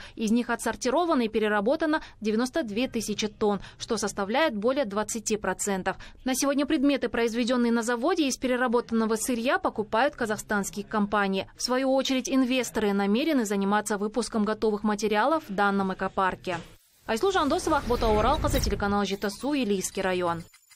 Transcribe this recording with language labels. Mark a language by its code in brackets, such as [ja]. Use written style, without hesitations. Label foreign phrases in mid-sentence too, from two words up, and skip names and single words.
[ru] Из них отсортировано и переработано 92 тысячи тонн, что составляет более 20%. На сегодня предметы, произведенные на заводе из переработанного сырья, покупают казахстанские компании. В свою очередь, инвесторы намерены заниматься выпуском готовых материалов в данном экопарке. Айслу Жандосова, Ахбота Оралқызы, телеканал Жетасу, Илийский район.